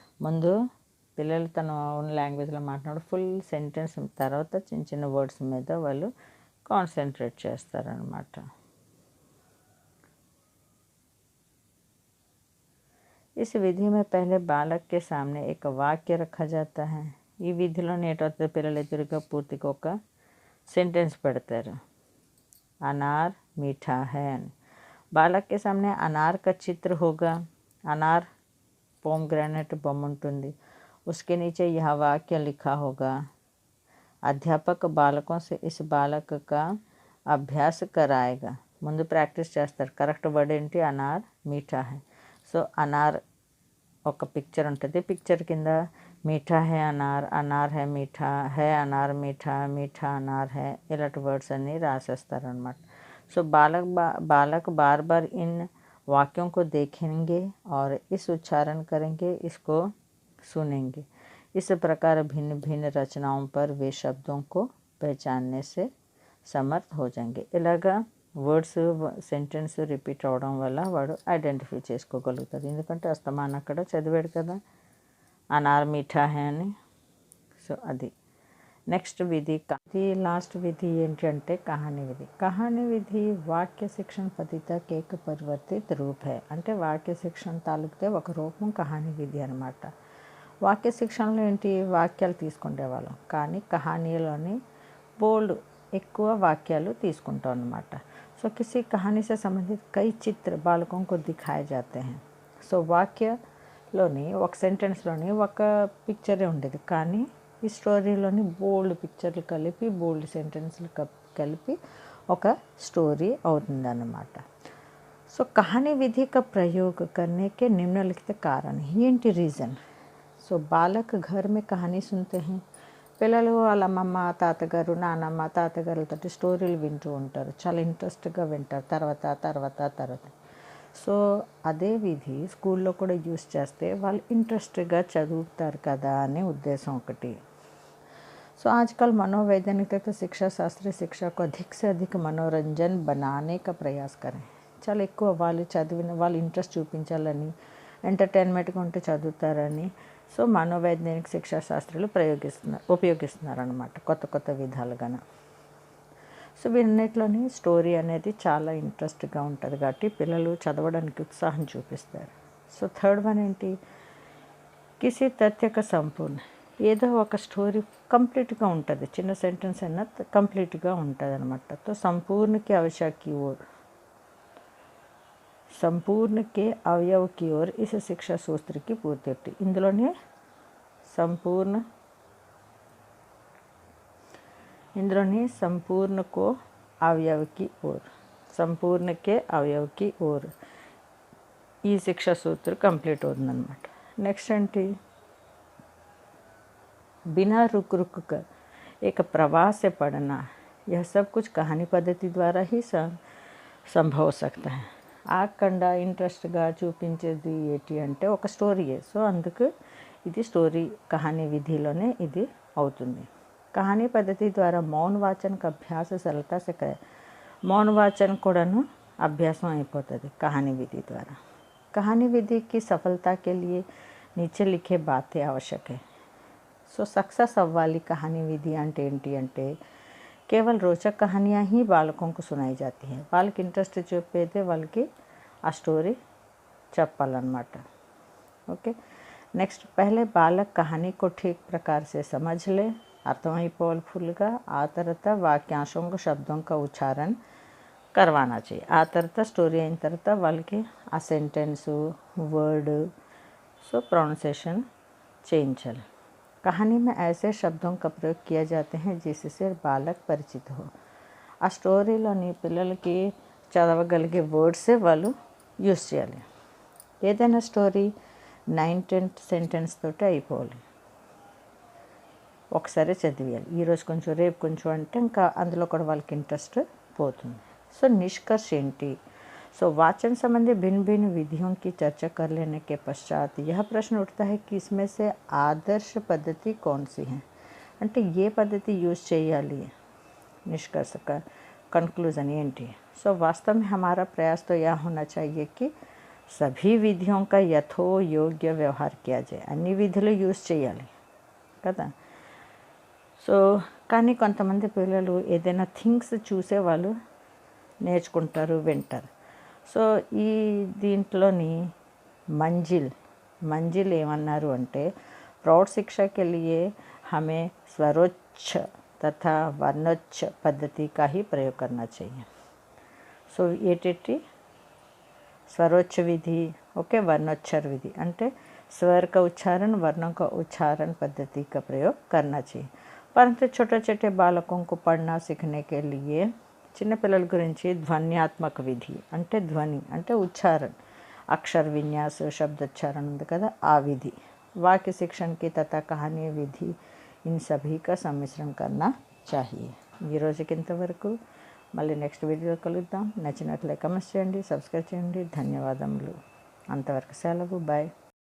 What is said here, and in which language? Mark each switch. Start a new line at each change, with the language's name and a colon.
Telugu: ముందు పిల్లలు తన ఓన్ లాంగ్వేజ్లో మాట్లాడు ఫుల్ సెంటెన్స్ తర్వాత చిన్న చిన్న వర్డ్స్ మీద వాళ్ళు కాన్సన్ట్రేట్ చేస్తారనమాట।
Hindi: इस विधि में पहले बालक के सामने एक वाक्य रखा जाता है।
Telugu: ఈ విధిలో నేటవుతుంది పిల్లల ఎదురుగా పూర్తిగా ఒక सेंटेंस పెడతారు।
Hindi: अनार मीठा है, बालक के सामने अनार का चित्र होगा। अनार पोमग्रेनेट बम
Telugu: ఉంటుంది,
Hindi: उसके नीचे यह वाक्य लिखा होगा। अध्यापक बालकों से इस बालक का अभ्यास कराएगा।
Telugu: ముందు ప్రాక్టీస్ చేస్తారు। కరెక్ట్ వర్డ్ ఏంటి,
Hindi: అనార్ మీఠా హై।
Telugu: సో అనార్ ఒక పిక్చర్ ఉంటుంది, పిక్చర్ కింద
Hindi: मीठा है अनार, अनार है मीठा, है अनार मीठा, मीठा अनार है,
Telugu: इलांటి వర్డ్స్ అన్నీ రాసేస్తారనమాట।
Hindi: సో बालक बार बार इन वाक्यों को देखेंगे और इस उच्चारण करेंगे, इसको सुनेंगे। इस प्रकार भिन्न भिन्न रचनाओं पर वे शब्दों को पहचानने से समर्थ हो जाएंगे।
Telugu: ఇలాగా వర్డ్స్ సెంటెన్స్ రిపీట్ అవడం వల్ల వాడు ఐడెంటిఫై చేసుకోగలుగుతాడు, ఎందుకంటే అస్తమానం అక్కడ చదివాడు కదా
Hindi: अनार मीठा है
Telugu: అని। సో అది నెక్స్ట్ విధి। లాస్ట్ విధి ఏంటి అంటే కహానీ విధి। కహానీ విధి వాక్య శిక్షణ పద్ధతి
Hindi: కేక్ పరివర్తిత రూప్ है।
Telugu: అంటే వాక్య శిక్షణ తాలూకుతే ఒక రూపం కహానీ విధి అనమాట। వాక్య శిక్షణలో ఏంటి, వాక్యాలు తీసుకునేవాళ్ళం, కానీ కహానీలోని బోల్డ్ ఎక్కువ వాక్యాలు తీసుకుంటాం అనమాట।
Hindi: సో किसी कहानी से संबंधित कई चित्र बालकों को दिखाए जाते हैं।
Telugu: సో వాక్యలోని ఒక సెంటెన్స్లోని ఒక పిక్చరే ఉండేది, కానీ ఈ స్టోరీలోని బోల్డ్ పిక్చర్లు కలిపి బోల్డ్ సెంటెన్స్లు కలిపి ఒక స్టోరీ అవుతుందన్నమాట।
Hindi: సో कहानी विधि का प्रयोग करने के निम्नलिखित कारण।
Telugu: ఏంటి రీజన్?
Hindi: సో बालक घर में कहानी सुनते हैं।
Telugu: పిల్లలు వాళ్ళ అమ్మమ్మ తాతగారు నానమ్మ తాతగారులతో స్టోరీలు వింటూ ఉంటారు, చాలా ఇంట్రెస్ట్గా వింటారు తర్వాత। సో అదే విధి స్కూల్లో కూడా యూస్ చేస్తే వాళ్ళు ఇంట్రెస్ట్గా చదువుతారు కదా అనే ఉద్దేశం ఒకటి।
Hindi: సో आजकल मनोवैज्ञानिक तथा शिक्षा शास्त्रीय शिक्षा को अधिक से अधिक मनोरंजन बनाने का प्रयास करें।
Telugu: చాలా ఎక్కువ వాళ్ళు చదివిన వాళ్ళు ఇంట్రెస్ట్ చూపించాలని, ఎంటర్టైన్మెంట్గా ఉంటే చదువుతారని సో మనోవైజ్ఞానిక శిక్షా శాస్త్రాలు ఉపయోగిస్తున్నారు అన్నమాట కొత్త విధాలుగాన. సో వీటన్నిటిలోని స్టోరీ అనేది చాలా ఇంట్రెస్ట్గా ఉంటుంది కాబట్టి పిల్లలు చదవడానికి ఉత్సాహం చూపిస్తారు. సో థర్డ్ వన్ ఏంటి,
Hindi: కిసి తథ్యక సంపూర్ణ,
Telugu: ఏదో ఒక స్టోరీ కంప్లీట్గా ఉంటుంది, చిన్న సెంటెన్స్ అయినా కంప్లీట్గా ఉంటుంది అనమాట.
Hindi: తో సంపూర్ణ కే आवश्यक की ओर, సంపూర్ణ కే అవయవ की ओर इस शिक्षा सूत्र की पूर्ति.
Telugu: ఇందులోనే సంపూర్ణ కో అవయవ की ओर, సంపూర్ణ కే అవయవ की ओर ఈ శిక్షా సూత్రం కంప్లీట్ అవుతుందన్నమాట. నెక్స్ట్ ఏంటి,
Hindi: बिना रुक कर एक प्रवाह से पढ़ना, यह सब कुछ कहानी पद्धति द्वारा ही संभव हो सकता है.
Telugu: ఆగకుండా ఇంట్రెస్ట్గా చూపించేది ఏంటి అంటే ఒక స్టోరీయే. సో అందుకు ఇది స్టోరీ కహానీ విధిలోనే ఇది అవుతుంది.
Hindi: కహానీ పద్ధతి ద్వారా
Telugu: మౌన్ వాచన్ का अभ्यास सरलता से करे, మౌన్ వాచన్ కూడాను అభ్యాసం అయిపోతుంది కహానీ విధి ద్వారా.
Hindi: कहानी विधि की सफलता के लिए नीचे लिखे बातें आवश्यक है.
Telugu: సో సక్సెస్ అవ్వాలి కహానీ విధి అంటే ఏంటి అంటే కేవలం
Hindi: रोचक कहानियाँ ही बालकों को सुनाई जाती हैं.
Telugu: వాళ్ళకి ఇంట్రెస్ట్ చూపేదే వాళ్ళకి ఆ స్టోరీ చెప్పాలన్నమాట. ఓకే, నెక్స్ట్
Hindi: పहले बालक कहानी को ठीक प्रकार से समझ ले,
Telugu: అర్థమైపోవాలి ఫుల్గా. ఆ తర్వాత
Hindi: వాక్యాంశం శబ్దం का उच्चारण करवाना चाहिए.
Telugu: ఆ తర్వాత స్టోరీ అయిన తర్వాత వాళ్ళకి ఆ సెంటెన్సు వర్డ్ సో ప్రొనౌన్సియేషన్ చేయించాలి.
Hindi: कहानी में ऐसे शब्दों का प्रयोग किया जाते हैं जिससे बालक परिचित हो.
Telugu: ఆ స్టోరీలోని పిల్లలకి చదవగలిగే వర్డ్సే వాళ్ళు యూస్ చేయాలి. ఏదైనా స్టోరీ 9-10 సెంటెన్స్ తోటి అయిపోవాలి. ఒకసారి చదివేయాలి, ఈరోజు కొంచెం రేపు కొంచెం అంటే ఇంకా అందులో కూడా వాళ్ళకి ఇంట్రెస్ట్ పోతుంది.
Hindi: సో निष्कर्ष ఏంటి, सो वाचन संबंधी भिन्न भिन्न विधियों की चर्चा कर लेने के पश्चात यह प्रश्न उठता है कि इसमें से आदर्श पद्धति कौन सी है,
Telugu: అంటే ఏ పద్ధతి యూజ్ చేయాలి.
Hindi: निष्कर्ष का कंक्लूजन ఏంటి. सो वास्तव में हमारा प्रयास तो यह होना चाहिए कि सभी विधियों का यथो योग्य व्यवहार किया जाए.
Telugu: అన్ని విధులు యూజ్ చేయాలి కదా. సో కానీ కొంతమంది పిల్లలు ఏదైనా థింగ్స్ చూసే వాళ్ళు నేర్చుకుంటారు, వింటారు. సో ఈ దీంట్లోని మంజిల్ ఏమన్నారు అంటే
Hindi: प्रौढ़ शिक्षा के लिए हमें स्वरोच्च तथा वर्णोच्च पद्धति का ही प्रयोग करना चाहिए. సో ఏటి स्वरोच्च विधि ओके वर्णोच्चार विधि అంటే स्वर का उच्चारण वर्णों का उच्चारण पद्धति का प्रयोग करना चाहिए. परंतु छोटे बालकों को पढ़ना सीखने के लिए
Telugu: చిన్న పిల్లల గురించి ధ్వన్యాత్మక విధి అంటే ధ్వని అంటే ఉచ్చారణ అక్షర విన్యాస శబ్దోచ్చారణ ఉంది కదా ఆ విధి వాక్య
Hindi: शिक्षण की तथा कहानी विधि इन सभी का सम्मिश्रण करना चाहिए.
Telugu: ఈ రోజుకి ఇంతవరకు, మళ్ళీ నెక్స్ట్ వీడియో కలుద్దాం. నచ్చినట్లయితే కామెంట్స్ చేయండి, సబ్స్క్రైబ్ చేయండి. ధన్యవాదములు. అంతవరకు సెలవు, బాయ్.